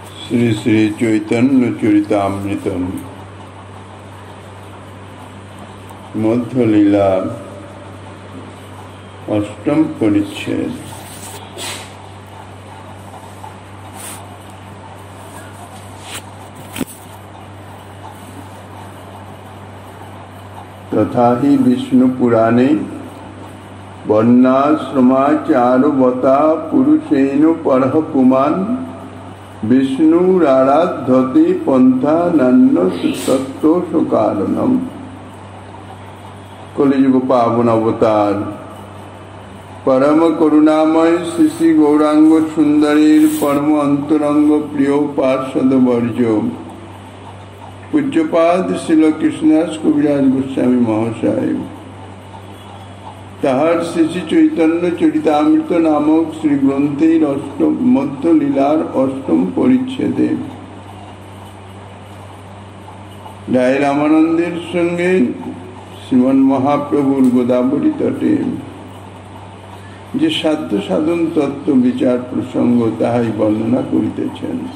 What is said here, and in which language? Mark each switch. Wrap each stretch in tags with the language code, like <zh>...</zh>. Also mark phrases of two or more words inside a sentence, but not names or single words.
<bn>শ্রী শ্রী চৈতন্য চরিতামৃতম মধ্যলীলা অষ্টম পরিচ্ছেদ।</bn> <sa>तथा ही विष्णु पुराणे वर्णाश्रमाचारवता पुरुषेण परः पुमान् विष्णुराराध्यते पंथा नान्य तत्त्वस्य कारणम्।</sa> <bn>কলিযুগ পাবন অবতার পরম করুণাময় শ্রী শ্রী গৌরাঙ্গ সুন্দরীর পরম অন্তরঙ্গ প্রিয় পার্ষদ বর্জ্য পূজ্যপাদ শ্রীল কৃষ্ণদাস কবিরাজ গোস্বামী মহাশয় তাহার শ্রী শ্রী চৈতন্য চরিতামৃত নামক শ্রী গ্রন্থের অষ্টম মধ্য লীলার অষ্টম পরিচ্ছেদে রায় রামানন্দের সঙ্গে শ্রীমন মহাপ্রভুর গোদাবরী তটে যে সাধ্য সাধন তত্ত্ব বিচার প্রসঙ্গ তাহাই বর্ণনা করিতেছেন।</bn>